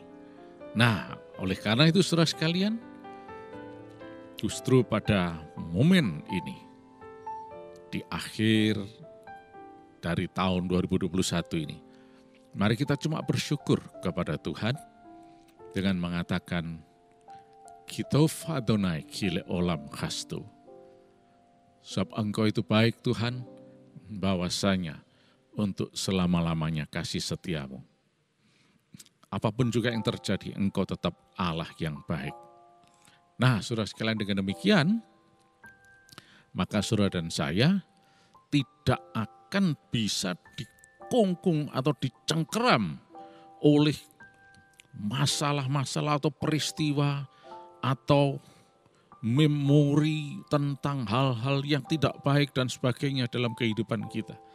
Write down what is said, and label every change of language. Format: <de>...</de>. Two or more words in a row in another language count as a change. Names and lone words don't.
<id>Nah, oleh karena itu saudara sekalian, justru pada momen ini, di akhir dari tahun 2021 ini, mari kita cuma bersyukur kepada Tuhan dengan mengatakan,</id> <he>כי טוב אדוני כי לעולם חסדו.</he> <id>Sebab Engkau itu baik Tuhan, bahwasanya untuk selama-lamanya kasih setiamu. Apapun juga yang terjadi, Engkau tetap Allah yang baik. Nah, saudara sekalian, dengan demikian, maka saudara dan saya tidak akan bisa dikungkung atau dicengkeram oleh masalah-masalah atau peristiwa atau memori tentang hal-hal yang tidak baik dan sebagainya dalam kehidupan kita.</id>